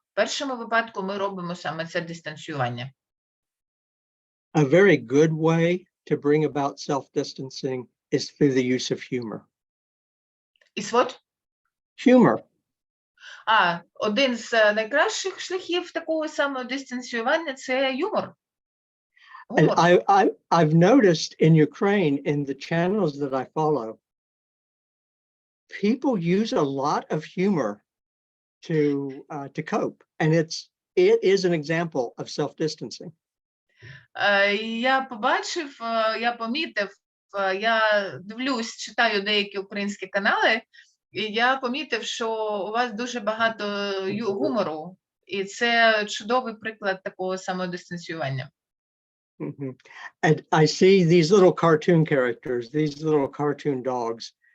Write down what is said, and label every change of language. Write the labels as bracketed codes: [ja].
[uk] В першому випадку ми робимо саме це дистанціювання. [en] A very good way to bring about self-distancing is through the use of humor. Is what? Humor. [uk] Один з найкращих шляхів такого самодистанціювання – це юмор. [en] And I've noticed in Ukraine, in the channels that I follow, people use a lot of humor to cope, and it is an example of self-distancing. [uk] Я помітив, я дивлюсь, читаю деякі українські канали, і я помітив, що у вас дуже багато гумору, і це чудовий приклад такого самодистанціювання. Mm-hmm. [en] And I see these little cartoon characters, these little cartoon dogs.